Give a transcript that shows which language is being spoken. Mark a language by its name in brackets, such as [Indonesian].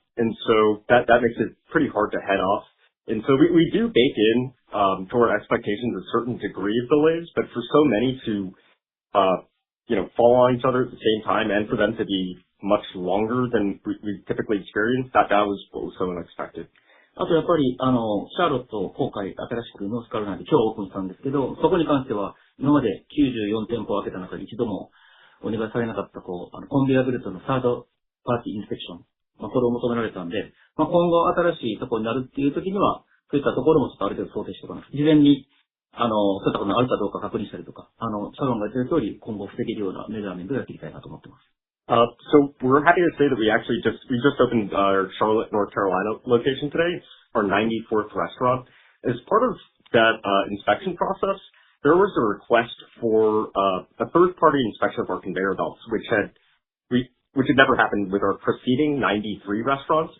[English] And so that makes it pretty hard to head off. And so we do bake in to our expectations a certain degree of delays, but for so many to fall on each other at the same time and for them to be much longer than we typically experience, that was what was so unexpected. [Japanese] あとやっぱり、シャーロット、今回新しくノースカロライナで今日オープンしたんですけど、そこに関しては、今まで94店舗を開けた中で一度もお願いされなかった、コンベアベルトのサードパーティーインスペクションそれを求められたんで、今後新しいところになるっていう時には、そういったところもちょっとある程度想定しておかない。事前に、そういったことがあるかどうか確認したりとか、シャロンが言ってる通り、今後防げるようなメジャーメントをやっていきたいなと思ってます。 [English] So we're happy to say that we just opened our Charlotte, North Carolina location today, our 94th restaurant. As part of that inspection process, there was a request for a third-party inspection of our conveyor belts, which had never happened with our preceding 93 restaurants.